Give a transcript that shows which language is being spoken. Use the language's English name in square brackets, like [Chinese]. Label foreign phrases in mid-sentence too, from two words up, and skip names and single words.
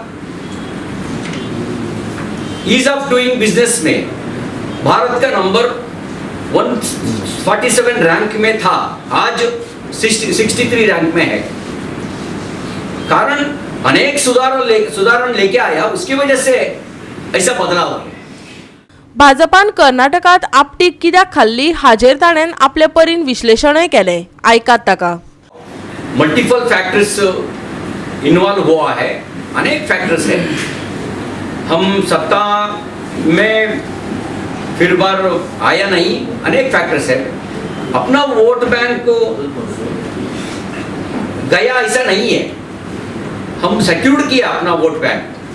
[English] ease of doing business [Hindi] में भारत का नंबर 147 रैंक में था, आज 63 रैंक में है। कारण अनेक सुधारण लेके आया, उसकी वजह से ऐसा बदलाव है। [Konkani] भाजपान कर्नाटकात आपटीक कित्याक खाल्ली हाजेर ताणेन आपले परीन विश्लेषणय केले। आयकात ताका। [English] multiple factors involve [Hindi] हुआ है, अनेक फैक्टर्स है। हम सत्ता में फिर बार आया नहीं, अनेक फैक्टर्स है। अपना [English] vote bank [Hindi] गया ऐसा नहीं है, हम सिक्योर किया अपना [English] vote bank.